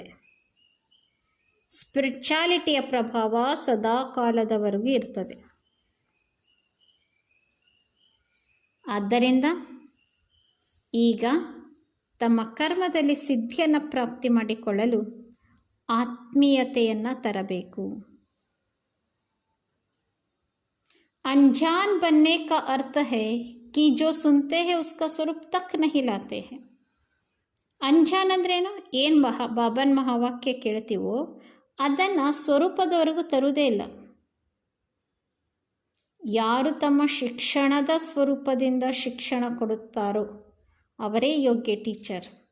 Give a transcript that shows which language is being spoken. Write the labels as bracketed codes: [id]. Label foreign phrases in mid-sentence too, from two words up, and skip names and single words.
[kn] ಸ್ಪಿರಿಚುಯಾಲಿಟಿಯ ಪ್ರಭಾವ ಸದಾ ಕಾಲದವರೆಗೂ ಇರ್ತದೆ. ಆದ್ದರಿಂದ ಈಗ ತಮ್ಮ ಕರ್ಮದಲ್ಲಿ ಸಿದ್ಧಿಯನ್ನು ಪ್ರಾಪ್ತಿ ಮಾಡಿಕೊಳ್ಳಲು ಆತ್ಮೀಯತೆಯನ್ನು ತರಬೇಕು. [hi] अनजान बनने का अर्थ है कि जो सुनते हैं उसका स्वरूप तक नहीं लाते हैं. [kn] ಅಂಜಾನ್ ಅಂದ್ರೇನು? ಏನು ಬಾಬನ್ ಮಹಾವಾಕ್ಯ ಕೇಳ್ತೀವೋ ಅದನ್ನು ಸ್ವರೂಪದವರೆಗೂ ತರುವುದೇ ಇಲ್ಲ. ಯಾರು ತಮ್ಮ ಶಿಕ್ಷಣದ ಸ್ವರೂಪದಿಂದ ಶಿಕ್ಷಣ ಕೊಡುತ್ತಾರೋ ಅವರೇ ಯೋಗ್ಯ ಟೀಚರ್.